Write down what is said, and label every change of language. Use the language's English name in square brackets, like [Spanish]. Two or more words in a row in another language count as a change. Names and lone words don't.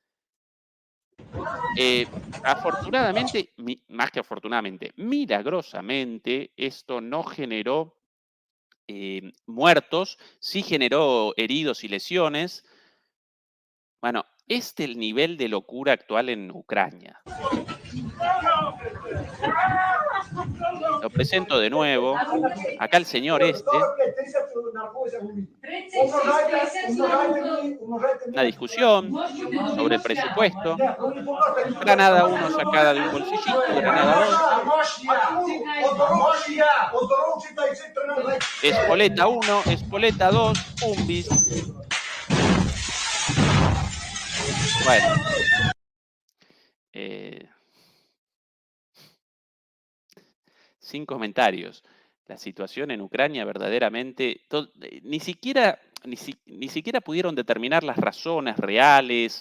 [Spanish] Afortunadamente, más que afortunadamente, milagrosamente, esto no generó muertos, sí generó heridos y lesiones. Bueno, este es el nivel de locura actual en Ucrania. Lo presento de nuevo. Acá el señor este. [Ukrainian] 45 тисяч нараховується в мені. 36 тисяч на руку. [Spanish] Una discusión [Ukrainian] Може бути добрий, [Spanish] sobre el [Ukrainian] може я. [Spanish] presupuesto. Granada 1 sacada de un bolsillito, Granada 2. [Ukrainian] Оздоровчий та й 13. [Spanish] Espoleta 1, Espoleta 2, Umbis. Bueno. Sin comentarios. La situación en Ucrania verdaderamente, ni siquiera pudieron determinar las razones reales.